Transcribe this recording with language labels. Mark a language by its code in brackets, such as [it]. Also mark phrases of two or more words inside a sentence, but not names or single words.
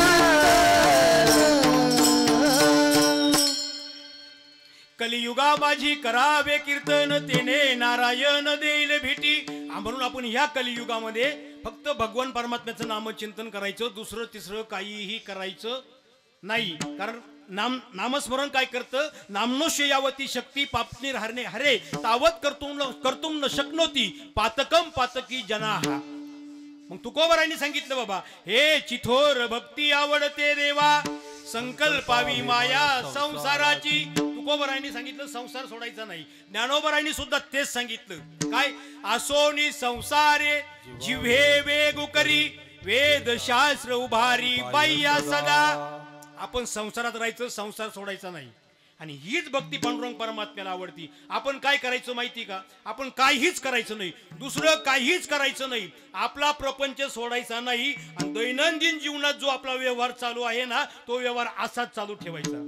[mr] कलियुगा माझी करावे कीर्तन, तेने नारायण देईल भेटी. म्हणून आपण ह्या कलियुगामध्ये फक्त भगवान परमात्म्याचं नामचिंतन करायचं, दुसरं तिसरं काहीही करायचं नाही. कारण नामस्मरण काय करतं, [sa] नामनोश्य यावती शक्ती पापनीर हरणे हरे तावत कर्तुम न शक्नोती पातकम पातकी जनाहा. [mr] मग तुकोबरायांनी सांगितलं बाबा, हे चिथोर भक्ती आवडते देवा, संकल्पावी माया संसाराची. तुकोबरायांनी सांगितलं संसार सोडायचा नाही. ज्ञानोबरायांनी सुद्धा तेच सांगितलं. काय, आसोनी संसारे जिव्हे वेगु करी, वेद शास्त्र उभारी बाह्या सदा. आपण संसारात राहायचं, संसार सोडायचा नाही. आणि हीच भक्ती पांडुरंग परमात्म्याला आवडती. आपण काय करायचं माहिती का, आपण काहीच करायचं नाही, दुसरं काहीच करायचं नाही, आपला प्रपंच सोडायचा नाही. आणि दैनंदिन जीवनात जो आपला व्यवहार चालू आहे ना, तो व्यवहार असाच चालू ठेवायचा.